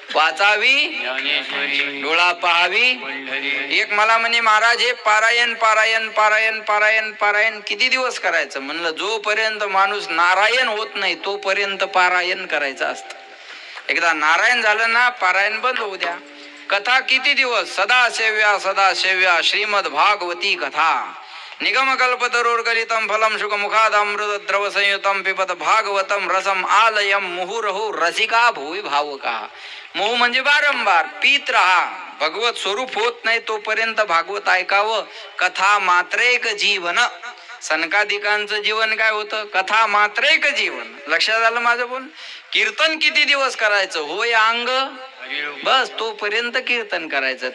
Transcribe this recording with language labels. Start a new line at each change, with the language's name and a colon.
Marathi: वाचावी डोळा पाहावी. एक मला म्हणे महाराज हे पारायण पारायण पारायण पारायण पारायण किती दिवस करायचं? म्हणलं जोपर्यंत माणूस नारायण होत नाही तोपर्यंत पारायण करायचं असतं. एकदा नारायण झालं ना पारायण बंद होऊ द्या. कथा किती दिवस?
Sanskrit: सदा सेव्या श्रीमद भागवती कथा. निगम कल्पतरोर्गलितम फलम शुक मुखादमृत द्रव संयुतम पिबत भागवतम रसम आलयम मुहुरहु रसिका भुवि भावुका.
Marathi: मोह म्हणजे वारंवार पीत राहा. भगवत स्वरूप होत नाही तोपर्यंत भागवत ऐकावं.
Sanskrit: कथा मात्रेक जीवन.
Marathi: सनकादिकांचं जीवन काय होतं?
Sanskrit: कथा मात्रेक जीवन.
Marathi: लक्षात आलं माझं बोल? कीर्तन किती दिवस करायचं? होय अंग बस तोपर्यंत कीर्तन करायचं.